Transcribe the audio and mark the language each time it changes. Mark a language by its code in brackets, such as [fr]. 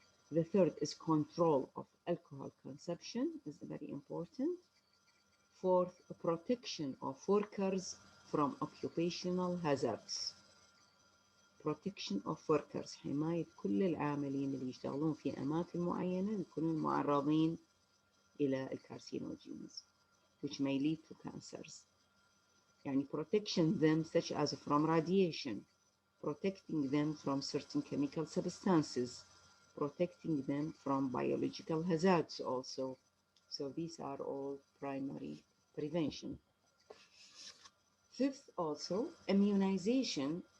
[en] The third is control of alcohol consumption is very important. Fourth, protection of workers from occupational hazards. protection of workers، [ar] حماية كل العاملين اللي يشتغلون في أماكن معينة يكونون معرضين إلى الكارسينوجينز [en] which may lead to cancers. يعني protection them such as from radiation, protecting them from certain chemical substances, protecting them from biological hazards also. So these are all primary prevention. Fifth, also immunization.